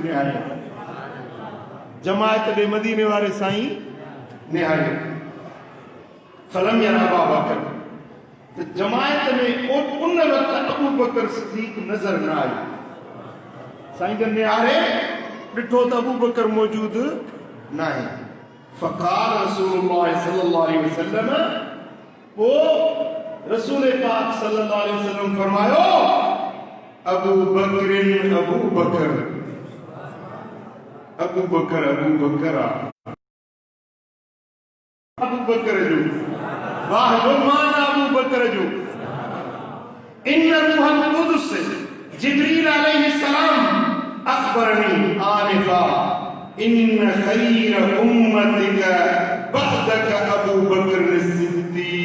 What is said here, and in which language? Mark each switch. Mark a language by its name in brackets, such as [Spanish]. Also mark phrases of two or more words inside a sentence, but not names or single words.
[Sindhi] निहारियूं जमायत ॾे मदीने वारे साईं निहारियूं [Arabic] فلم ير أبا بكر [Sindhi] तो जमायत में उन वक्त अबू बकर सिद्दीक नजर न आयो साईं जन निहारे ॾिठो त अबू बकर मौजूद न आहे [Arabic] فقال رسول الله صلى الله عليه وسلم [Sindhi] वो रसूल पाक [Arabic] صلى الله عليه وسلم [Sindhi] फरमायो अबू बकर अबू बकर [Arabic] अबू बकर अबू बकर अबू बकर [Sindhi] जो वाह जो माना अबू बकर जो [Arabic] إن روح القدس جبريل عليه السلام أخبرني آنفا إن خير أمتك بعدك أبو بكر صديق